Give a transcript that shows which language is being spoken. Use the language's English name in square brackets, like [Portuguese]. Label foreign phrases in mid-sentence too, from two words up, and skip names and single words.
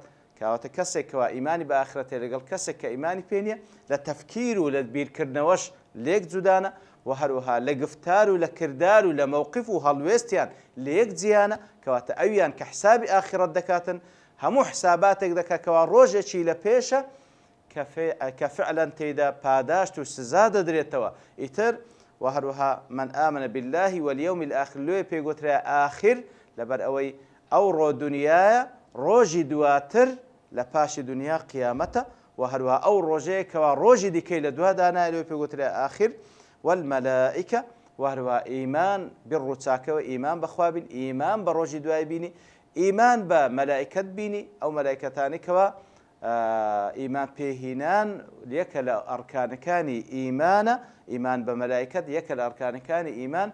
[Central Kurdish] کەواتە کەسێکەوە ئیمانی بە ئاخرەتێ لەگەڵ کەسێک کە ئیمانی پێ نییە لە تەفکیر و لە بیرکردنەوەش لێک جودانە و هەروەها لە گفتار و لە کردار و لە مووقف و هەڵوێستیان لە یەک جیانە. کەواتە ئەویان کە حسابی ئاخرەت دەکاتن هەموو حساباتێک دەکاتەوە ڕۆژێکی لە پێشە کە فعلا تێدا پاداشت و سزا دەدرێتەوە. ئیتر و هەروەها [Arabic] من آمن بالله واليوم الآخر [Central Kurdish] لێ پێگوترا ئاخر لەبەر ئەوەی ئەو ڕۆ دنیایە ڕۆژی دواتر لە پاشی دنیا قیامەتە و هەروەها ئەو ڕۆژەیە کەوا ڕۆژی دیکەی لە دوادانا لێ پێگوترا ئاخر والمەلائکە و هەروەها ئیمان بڕ و چاکەوە ئیمان بەخوا بین، ئیمان بە ڕۆژی دوای بینی، ئیمان بە مەلائکەت بینی، ئەو مەلائکەتانی کەوا ئیمان پێهینان یەکە لە ئەرکانەکانی ئیمانە، ئیمان بە مەلائکەت یەکە لە ئەرکانەکانی ئیمان.